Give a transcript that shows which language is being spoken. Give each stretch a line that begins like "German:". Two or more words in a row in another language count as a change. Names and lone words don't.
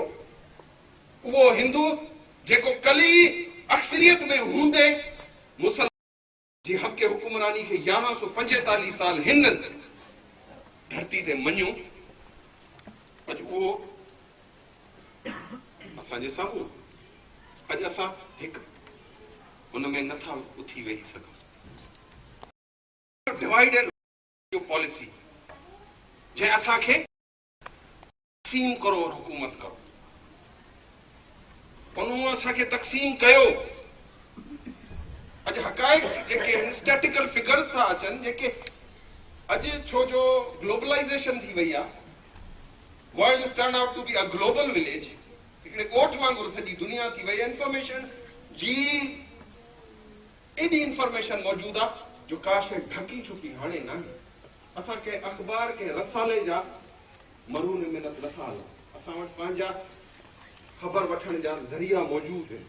Sindhi: उहो हिंदू जेको कली अक्सरियत में हूंदे मुसलमान जी हक़ हुकुमरानी खे 1145 साल हिन धरती ते मञियो, अॼु उहो असांजे साम्हूं। अॼु असां हिकु हुन में नथा उथी वेही सघूं।
English: divide and policy
Sindhi: जंहिं असांखे
Hindi: तक़सीम करो और हुकूमत करो,
Sindhi: उन्हनि असांखे तक़सीम कयो। अॼु हक़ाइक़ जेके
English: statical figures
Sindhi: था अचनि, जेके अॼु छो जो ग्लोबलाइजेशन थी वई आहे,
English: world is turn out to be a global village,
Sindhi: हिकिड़े ॻोठ वांगुरु सॼी दुनिया थी वई। इंफॉर्मेशन जी एॾी इंफॉर्मेशन मौजूदु आहे जो का शइ ढकी छुपी हाणे न। असांखे अख़बार के रसाले जा मरून मिनत नथा हलनि, असां वटि पंहिंजा ख़बर वठण जा ज़रिया मौजूदु आहिनि।